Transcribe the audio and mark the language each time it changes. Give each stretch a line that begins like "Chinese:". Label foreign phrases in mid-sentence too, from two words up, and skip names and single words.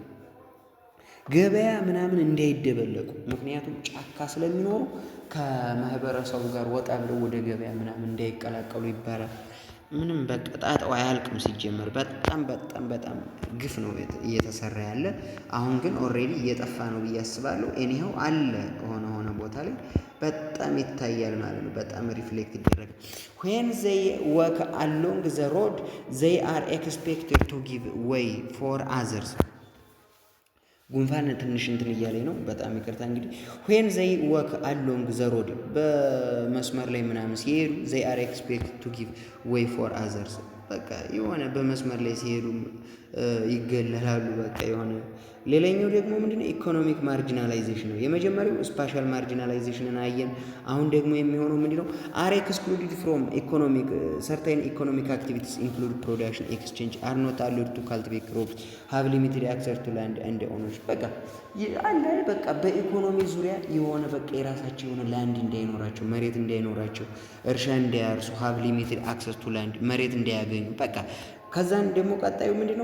Amharic: ገበያ ምናምን እንዳይደበለቁ። ምክንያቱም ጫካ ስለሚኖሩ ከማህበረሰቡ ጋር ወጣ ብለው ወደ ገበያ ምናምን እንዳይቀላቀሉ ይባላል። ምንም በቃ ጣጣው አያልቅም። ሲጀመር በጣም ግፍ ነው እየተሰራ ያለ። አሁን ግን ኦልሬዲ እየጠፋ ነው ብዬ አስባለሁ። ኤኒሃው አለ ሆነ ቦታ ላይ በጣም ይታያል ማለት ነው። በጣም ሪፍሌክት ይደረጋል።
English: when they walk along the road they are expected to give way for others።
Amharic: ጉንፋን ትንሽ እንትን እያለኝ ነው፣ በጣም ይቅርታ። እንግዲህ
English: when they walk along the road
Amharic: በመስመር ላይ ምናምን ሲሄዱ
English: they are expected to give way for others።
Amharic: በቃ የሆነ በመስመር ላይ ሲሄዱ ይገለላሉ። በቃ የሆነ ሌላኛው ደግሞ ምንድነው?
English: economic marginalization
Amharic: ነው። የመጀመሪያው
English: spatial marginalization
Amharic: አየን። አሁን ደግሞ የሚሆነው ምንድነው?
English: are excluded from economic certain economic activities include production exchange are not allowed to cultivate crops have limited access to land and ownership።
Amharic: በቃ አለ በቃ በኢኮኖሚ ዙሪያ የሆነ በቃ የራሳቸው የሆነ ላንድ እንዳይኖራቸው፣ መሬት እንዳይኖራቸው፣ እርሻ እንዳያርሱ፣
English: have limited access to land
Amharic: መሬት እንዳያገኙ በቃ። ከዛን ደግሞ ቀጣዩ ምንድነው?